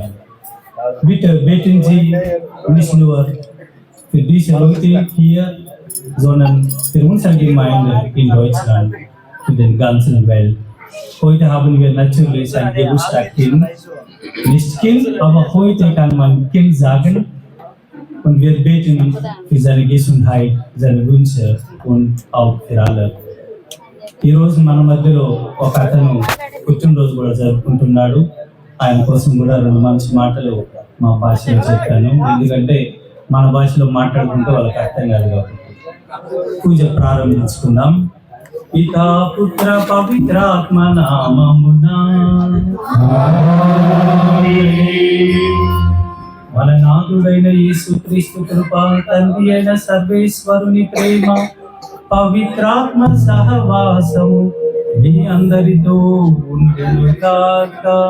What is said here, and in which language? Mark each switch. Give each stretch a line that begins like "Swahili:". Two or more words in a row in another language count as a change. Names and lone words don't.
German: Bitte beten Sie nicht nur für diese Leute hier, sondern für unsere Gemeinde in Deutschland, für den ganzen Welt. Heute haben wir natürlich ein Geburtstagskind. Nicht Kind, aber heute kann man Kind sagen. Und wir beten für seine Gesundheit, seine Wünsche und auch für alle.
Telugu: ఈ రోజు మన మధ్యలో ఒక అతను పుట్టినరోజు కూడా జరుపుకుంటున్నాడు. ఆయన కోసం కూడా 2 మంచి మాటలు మా భాషలో చెప్పాను, ఎందుకంటే మన భాషలో మాట్లాడుకుంటే వాళ్ళకి అర్థం కాదు కాబట్టి. పూజ ప్రారంభించుకుందాం. పితా పుత్ర పవిత్రాత్మ నామమున మన నాథుడైన యేసుక్రీస్తు కృప, తండ్రి అయిన సర్వేశ్వరుని ప్రేమ, పవిత్రాత్మ సహవాసము మీ అందరితో ఉండును గాక.